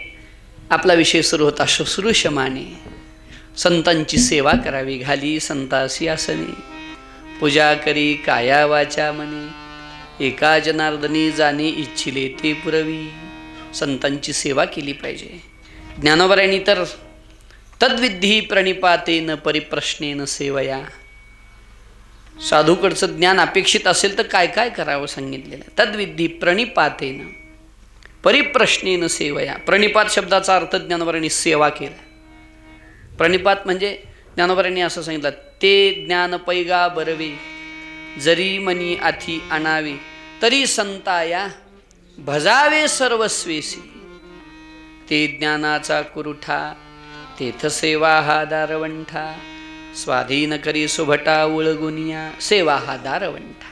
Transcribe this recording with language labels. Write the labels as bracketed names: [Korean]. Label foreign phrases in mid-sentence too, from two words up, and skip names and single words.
[Marathi] आपला विषय सुरू होता शुश्रूषमाने. संतांची सेवा करावी, घाली संतासी आसने, पूजा करी काया वाचा मने, एका जनार्दनी जाणे इच्छिले ते पुरवी. संतांची सेवा केली पाहिजे. ज्ञानोबरायांनी तर [Sanskrit] तद्विधी प्रणिपातेन परिप्रश्नेन सेवया. [Marathi] साधूकडचं ज्ञान अपेक्षित असेल तर काय काय करावं सांगितलेलं. [Sanskrit] तद्विधी प्रणिपातेन परिप्रश्नेन सेवया. [Marathi] प्रणिपात शब्दाचा अर्थ ज्ञानोबरायांनी सेवा केला. प्रणिपात म्हणजे ज्ञानोबरायांनी असं सांगितलं, ते ज्ञान पैगा बरवे, जरी मनी आथी आणावे, तरी संताया भजावे सर्वस्वेसी. ते ज्ञानाचा कुरुठा, तेथ सेवा हा दारवंठा, स्वाधीन करी सुभटा उळगुनिया, सेवा हा दारवंठा.